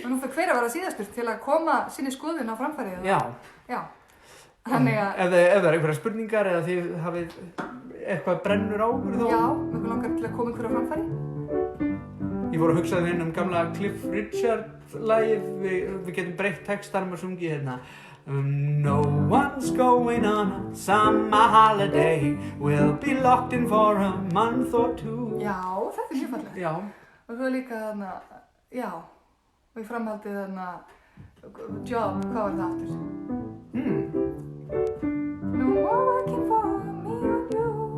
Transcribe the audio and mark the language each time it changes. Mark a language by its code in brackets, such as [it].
[is] Og nú fyrir hver að vera síðastur til að koma sinni skoðun á framfærið. Já. Þannig að ef það er einhverjar spurningar eða þið hafið eitthvað brennur á ykkur þá. Já, einhver langar til að koma ykkur á framfærið. Ég fór að hugsa gamla Cliff Richard lagið, við getum breytt textanum og sungið hérna. [en] No one's going on a summer holiday. We'll be locked in for a month or two. [is] Já, þetta er mjög fallegt. Já. Og svo líka þarna, já, og ég framhaldið þarna, Job, hvað var það aftur? [en] No more working for me and you.